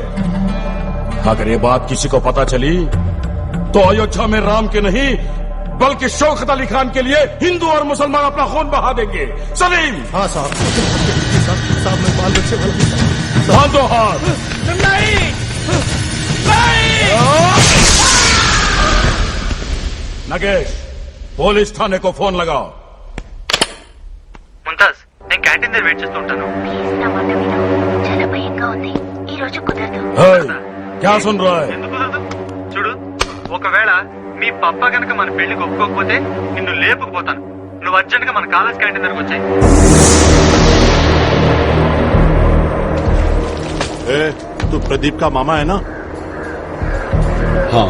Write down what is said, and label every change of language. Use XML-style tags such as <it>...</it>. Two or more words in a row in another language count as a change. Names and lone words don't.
<hi>अगर ये बात किसी को पता चली तो अयोध्या में राम के नहीं बल्कि शौकत अली खान के लिए हिंदू और मुसलमान अपना खून बहा देंगे. सलीम. हाँ साहब, मैं बाल बच्चे बांधो हाथ. नहीं. नगेश, पुलिस थाने को फोन लगाओ.</hi> <te>ముంతాజ్, నేను క్యాంటీన్ దగ్గర వెయిట్ చేస్తూ ఉంటాను. చాలా భయంగా ఉంది. ఈ రోజు కుదరదు.</te> <hi>क्या सुन रहा है?</hi> <te>ఎందుకు కుదరదు? చూడు, ఒకవేళ మీ పప్ప గనక మన పెళ్లికి ఒప్పుకోకపోతే నిన్ను లేపుకుపోతాను. నువ్వు అర్జెంట్ గా మన</te> <en>college canteen</en> <te>దగ్గరకు వచ్చాయి.</te> <hi>तू प्रदीप का मामा है ना? हाँ.</hi>